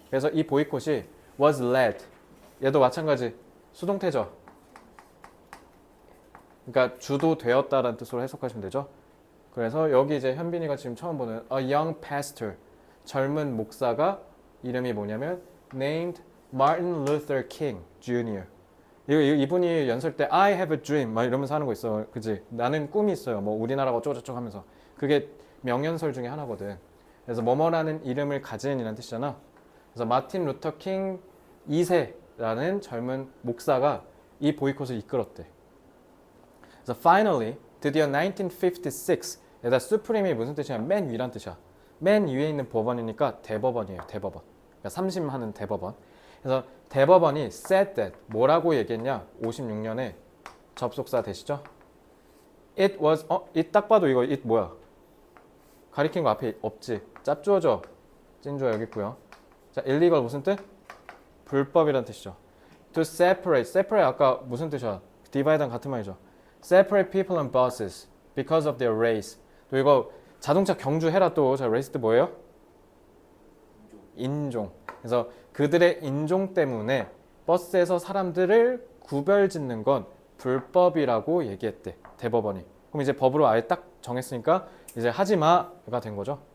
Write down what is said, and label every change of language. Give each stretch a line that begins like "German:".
Korean: 그래서 이 보이콧이
English: was led.
Korean: 얘도 마찬가지. 수동태죠. 그러니까 주도되었다라는 뜻으로 해석하시면 되죠. 그래서 여기 이제 현빈이가 지금 처음 보는
English: a young pastor.
Korean: 젊은 목사가 이름이 뭐냐면 named Martin Luther King Jr. 이분이 연설 때
English: I have a dream
Korean: 막 이러면서 하는 거 있어. 그지? 나는 꿈이 있어요. 뭐 우리나라가 어쩌고저쩌고 하면서. 그게 명연설 중에 하나거든. 그래서 뭐뭐라는 이름을 가진 이라는 뜻이잖아. 그래서 마틴 루터 킹 2세라는 젊은 목사가 이 보이콧을 이끌었대. 그래서 finally 드디어 1956 에다 supreme이 무슨 뜻이냐? 맨 위란 뜻이야. 맨 위에 있는 법원이니까 대법원이에요. 대법원. 그러니까 3심하는 대법원. 그래서 대법원이
English: said that
Korean: 뭐라고 얘기했냐? 56년에 접속사 되시죠?
English: It was it
Korean: 딱 봐도 이거 it 뭐야? 가리킨 거 앞에 없지? 짭주어죠? 찐주어 여기 있고요. 자, illegal 무슨 뜻? 불법이란 뜻이죠.
English: To separate, separate
Korean: 아까 무슨 뜻이야? divide랑 같은 말이죠.
English: Separate people and buses because of their race.
Korean: 또 이거 자동차 경주해라 또. 자, race 뜻 뭐예요? 인종. 그래서 그들의 인종 때문에 버스에서 사람들을 구별짓는 건 불법이라고 얘기했대. 대법원이. 그럼 이제 법으로 아예 딱 정했으니까 이제 하지 마가 된 거죠.